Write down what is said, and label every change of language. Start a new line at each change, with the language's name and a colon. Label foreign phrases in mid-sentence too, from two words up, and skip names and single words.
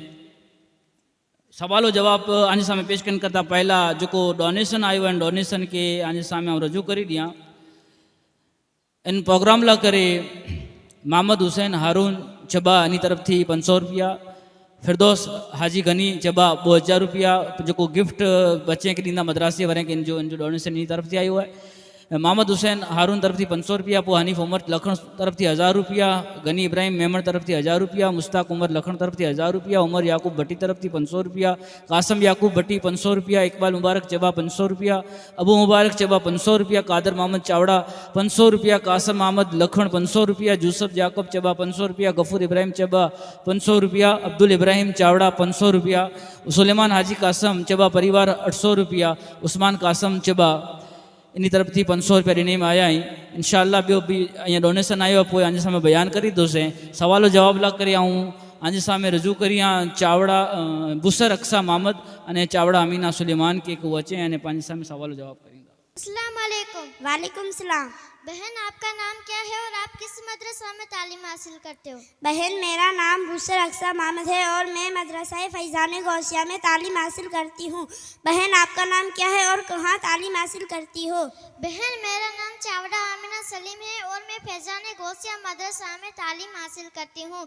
Sindhi: सवालो जवाब आजे सामने पेश करने करता पहला जो डोनेशन आयो है, डोनेशन के आजे सामने रजू करी दियाँ। इन प्रोग्राम ला करे मोहम्मद हुसैन हारून चबा इन तरफ थी 500 रुपया, फिरदौस हाजी गनी चबा 2000 रुपया जो गिफ्ट बच्चे के ॾींदा मद्रासे वारे के इनजो डोनेशन इन तरफ थी आयो है। मोहम्मद हुसैन हारून तरफ थी 500 रुपया, पोइ हनीफ उमर लखन तरफ थी 1000 रुपया, गनी इब्राहिम मेमण तरफ थी 1000 रुपया, मुश्ताक उमर लखन तरफ थी 1000 रुपया, उमर याकूब भट्टी तरफ थी 500 रुपया, कासम याकूब भट्टी 500 रुपया, इकबाल मुबारक चबा 500 रुपया, अबू मुबारक चबा 500 रुपया, कादर मोहम्मद चावड़ा 500 रुपया, कासम मोहम्मद लखन 500 रुपया, यूसुफ याकूब चबा 500 रुपया, गफूर इब्राहिम चबा 500 रुपया, अब्दुल इब्राहिम चावड़ा 500 रुपया, सुलेमान हाजी कासम चबा परिवार 800 रुपया, उस्मान कासम चबा इन तरफ थी 500 रुपया ॾिने में आया आहिनि। इंशाअल्लाह ॿियो बि अञा डोनेशन आयो आहे, पोइ अञा सां बयान करी दोसे। सवालो जवाब ला करे आंजे सामे रजू करी चावड़ा बुसर अक्सा मोहम्मद अने चावड़ा अमीना सुलेमान के को अचे अने पांजे सामे सवाल जवाब करींदा।
Arabic: السلام عليكم. وعليكم السلام.
Hindi: बहन आपका नाम क्या है और आप किस मदरसा में तालीम हासिल करते हो? बहन मेरा नाम बुसर अक्सा मोहम्मद है और मैं मदरसा फैज़ान गौसिया में तालीम हासिल करती हूँ। बहन आपका नाम क्या है और कहाँ तालीम हासिल करती हो? बहन मेरा नाम चावड़ा आमिना सलीम है और मैं फैज़ान गौसिया मदरसा में तालीम हासिल करती हूँ।